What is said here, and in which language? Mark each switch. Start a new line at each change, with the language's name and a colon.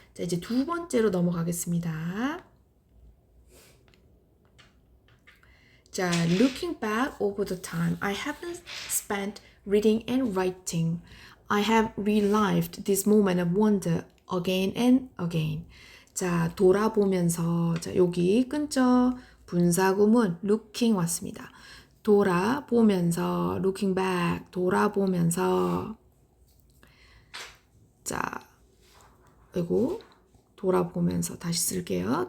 Korean: 자, 이제 두 번째로 넘어가겠습니다.
English: 자, looking back over the time I haven't spent reading and writing, I have relived this moment of wonder again and again.
Korean: 자, 돌아보면서, 자, 여기 끈적 분사구문 looking 왔습니다. 돌아보면서,
English: looking back,
Korean: 돌아보면서. 자, 그리고 돌아보면서 다시 쓸게요.